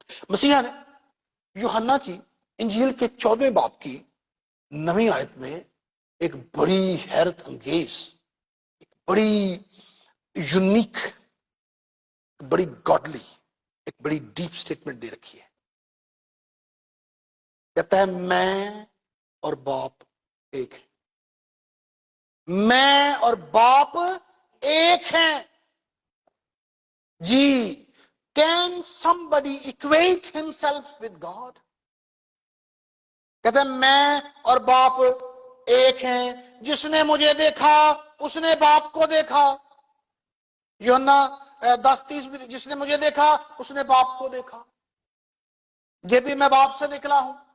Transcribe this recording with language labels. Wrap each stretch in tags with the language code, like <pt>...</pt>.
<hi>मसीहा ने यूहन्ना की इंजील के 14वें बाब की 9वीं आयत में एक बड़ी हैरत अंगेज, एक बड़ी यूनिक, बड़ी गॉडली, एक बड़ी डीप स्टेटमेंट दे रखी है। कहता है मैं और बाप एक है, मैं और बाप एक हैं।</hi> <en>जी, can somebody equate himself with God?</en> <hi>कहते हैं मैं और बाप एक हैं, जिसने मुझे देखा उसने बाप को देखा। यूहन्ना 10:30 में, जिसने मुझे देखा उसने बाप को देखा, ये भी मैं बाप से निकला हूं।</hi>